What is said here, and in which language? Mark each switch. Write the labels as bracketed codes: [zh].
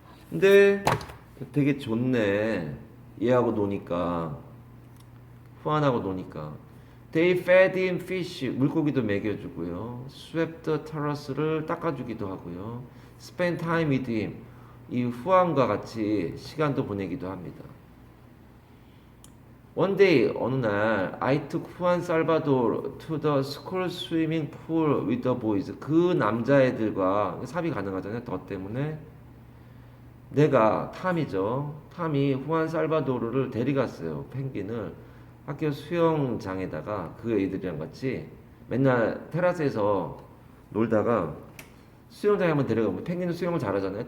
[ko] 근데 되게 좋네. 얘하고 노니까. 후안하고 노니까. [en] They fed him fish. [ko] 물고기도 먹여주고요. [en] Swept the terrace [ko] 를 닦아주기도 하고요. [en] Spend time with him. [ko] 이 후안과 같이 시간도 보내기도 합니다. [en] One day, [ko] 어느 날, [en] I took Juan Salvador to the school swimming pool with the boys. [ko] 그 남자애들과 삽입 가능하잖아요. 더 때문에 내가 탐이죠. 탐이 후안 살바도르를 데려갔어요. 펭귄을 학교 수영장에다가 그 애들이랑 같이 맨날 테라스에서 놀다가 수영장에 한번 데려가면 펭귄은 수영을 잘하잖아요.